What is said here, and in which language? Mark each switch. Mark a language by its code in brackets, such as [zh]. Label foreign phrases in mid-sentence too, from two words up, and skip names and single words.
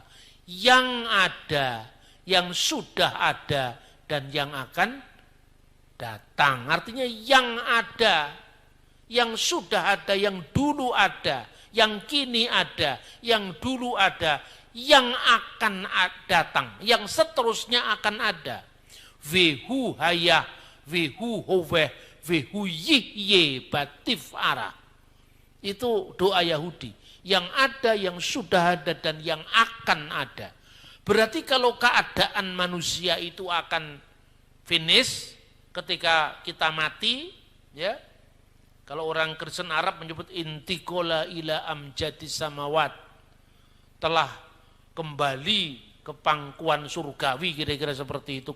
[id] Yang ada, yang sudah ada, dan yang akan datang. Artinya yang ada, yang sudah ada, yang dulu ada, yang kini ada, yang dulu ada, yang akan datang, yang seterusnya akan ada. [he] והוא היה, והוא הווה, והוא יהיה בתפארה. [id] Itu doa Yahudi. Yang ada, yang sudah ada, dan yang akan ada. Berarti kalau keadaan manusia itu akan finish ketika kita mati, ya. Kalau orang Kristen Arab menyebut [ar] انتقل إلى أمجاد السماوات, [id] telah kembali ke pangkuan surgawi, kira-kira seperti itu.